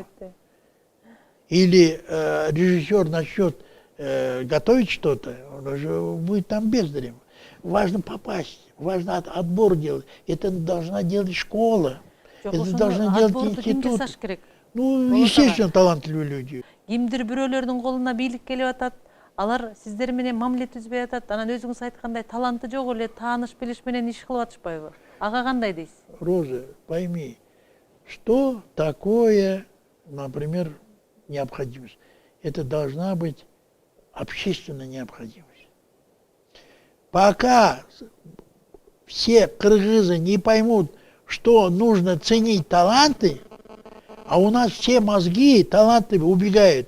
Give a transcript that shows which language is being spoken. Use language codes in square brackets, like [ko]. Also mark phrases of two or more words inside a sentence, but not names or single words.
[ru] Или режиссер начнет готовить что-то, он уже будет там бездарем. Важно попасть, важно отбор делать. Это должна делать школа, это должна делать институт. Ну, естественно, талантливые люди. [ky] Кимдир бирөөлөрдүн колуна бийлик келип атат, алар сиздер менен мамиле түзбөй атат, анан өзүңүз айткандай таланты жок эле тааныш билиш менен иш кылып атышпайбы? Ага кандай дейсиз? [ru] Роза, пойми, что такое, например, необходимость? Это должна быть общественная необходимость. Пока все кыргызы не поймут, что нужно ценить таланты, а у нас все мозги, таланты убегают.